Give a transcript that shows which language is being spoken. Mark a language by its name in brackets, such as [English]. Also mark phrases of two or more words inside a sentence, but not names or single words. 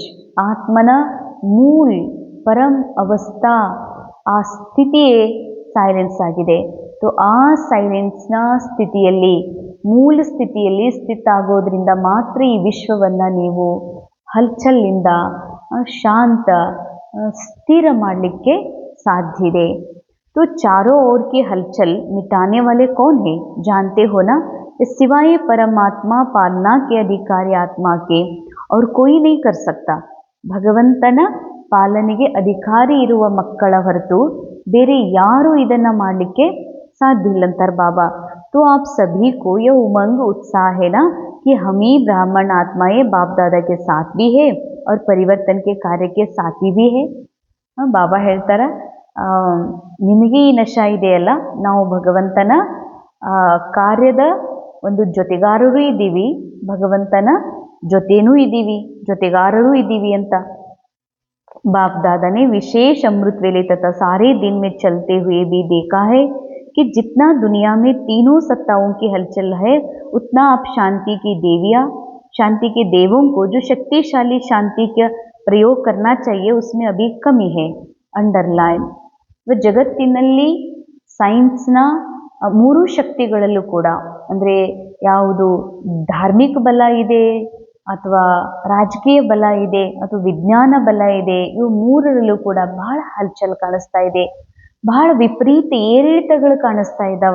[Kannada] ಆತ್ಮನ ಮೂಲ ಪರಂ ಅವಸ್ಥಾ ಆ ಸ್ಥಿತಿಯೇ ಸೈಲೆನ್ಸ್ ಆಗಿದೆ. तो ಆ ಸೈಲೆನ್ಸ್ನ ಸ್ಥಿತಿಯಲ್ಲಿ, ಮೂಲ ಸ್ಥಿತಿಯಲ್ಲಿ ಸ್ಥಿತ ಆಗೋದ್ರಿಂದ ಮಾತ್ರ ಈ ವಿಶ್ವವನ್ನು ನೀವು ಹಲ್ಚಲ್ಲಿಂದ ಶಾಂತ ಸ್ಥಿರ ಮಾಡಲಿಕ್ಕೆ ಸಾಧ್ಯ ಇದೆ. [Hindi] तो चारों ओर की हलचल मिटाने वाले कौन है जानते हो ना? सिवाय परमात्मा पालना के अधिकारी आत्मा के और कोई नहीं कर सकता. [Kannada] ಭಗವಂತನ ಪಾಲನೆಗೆ ಅಧಿಕಾರಿ ಇರುವ ಮಕ್ಕಳ ಹೊರತು ಬೇರೆ ಯಾರು ಇದನ್ನು ಮಾಡಲಿಕ್ಕೆ ಸಾಧ್ಯ ಇಲ್ಲಂತಾರ ಬಾಬಾ. [Hindi] तो आप सभी को यह उमंग उत्साह है ना कि हम ही ब्राह्मण आत्माएं बाप दादा के साथ भी है और परिवर्तन के कार्य के साथी भी है. [Kannada] बाबा ಹೇಳ್ತಾರ ನಿಮಗೆ ಈ ನಶ ಇದೆಯಲ್ಲ, ನಾವು ಭಗವಂತನ ಕಾರ್ಯದ ಒಂದು ಜೊತೆಗಾರರೂ ಇದ್ದೀವಿ, ಭಗವಂತನ ಜೊತೆನೂ ಇದ್ದೀವಿ, ಜೊತೆಗಾರರೂ ಇದ್ದೀವಿ ಅಂತ. [Hindi] बाप दादा ने विशेष अमृत वेले तथा सारे दिन में चलते हुए भी देखा है कि जितना दुनिया में तीनों सत्ताओं की हलचल है उतना आप शांति की देवियाँ, शांति के देवों को जो शक्तिशाली शांति का प्रयोग करना चाहिए उसमें अभी कमी है. अंडरलाइन. [Kannada] ಜಗತ್ತಿನಲ್ಲಿ ಸೈನ್ಸ್ನ ಮೂರು ಶಕ್ತಿಗಳಲ್ಲೂ ಕೂಡ ಅಂದರೆ ಯಾವುದು ಧಾರ್ಮಿಕ ಬಲ ಇದೆ ಅಥವಾ ರಾಜಕೀಯ ಬಲ ಇದೆ ಅಥವಾ ವಿಜ್ಞಾನ ಬಲ ಇದೆ, ಇವು ಮೂರರಲ್ಲೂ ಕೂಡ ಬಹಳ ಹಲ್ಚಲ್ ಕಾಣಿಸ್ತಾ ಇದೆ, ಬಹಳ ವಿಪರೀತ ಏರಿಳಿತಗಳು ಕಾಣಿಸ್ತಾ ಇದ್ದಾವ.